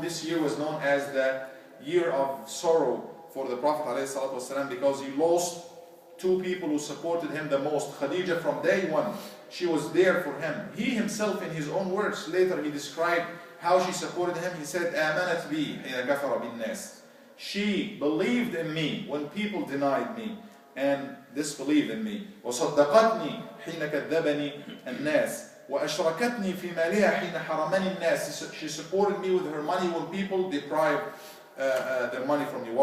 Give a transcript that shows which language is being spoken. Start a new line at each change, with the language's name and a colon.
English: This year was known as the year of sorrow for the Prophet ﷺ, because he lost 2 people who supported him the most. Khadija, from day one, she was there for him. He himself, in his own words, later he described how she supported him. He said,
Arabic: آمنت بي حين كفر بالناس.
English: She believed in me when people denied me and disbelieved in me.
Arabic: وصدقتني حين كذبني الناس. وأشركتني في مالها حين حرمني الناس.
English: She supported me with her money when people deprived their money from me.